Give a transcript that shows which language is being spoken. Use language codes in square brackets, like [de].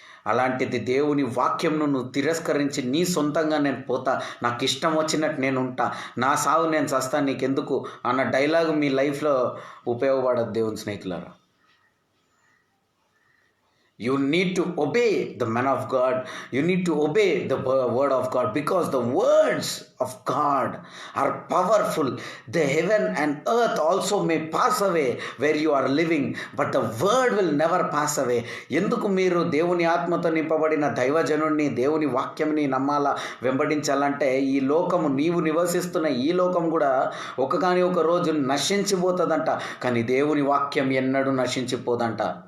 [te] అలాంటిది దేవుని వాక్యంను నువ్వు తిరస్కరించి నీ సొంతంగా నేను పోతా, నాకు ఇష్టం వచ్చినట్టు నేను ఉంటా, నా సాగు నేను చస్తా, నీకెందుకు అన్న డైలాగు మీ లైఫ్లో ఉపయోగపడదు దేవుని స్నేహితులారా. [en] You need to obey the man of God. You need to obey the word of God, because the words of God are powerful. The heaven and earth also may pass away where you are living, but the word will never pass away. [te] ఎందుకు మీరు దేవుని ఆత్మతో నింపబడిన దైవజనుడిని, దేవుని వాక్యంని నమ్మాలా, వెంబడించాలంటే ఈ లోకము, నీవు నివసిస్తున్న ఈ లోకం కూడా ఒకగాని ఒక రోజు నశించిపోతుందంట, కానీ దేవుని వాక్యం ఎన్నడూ నశించిపోదంట.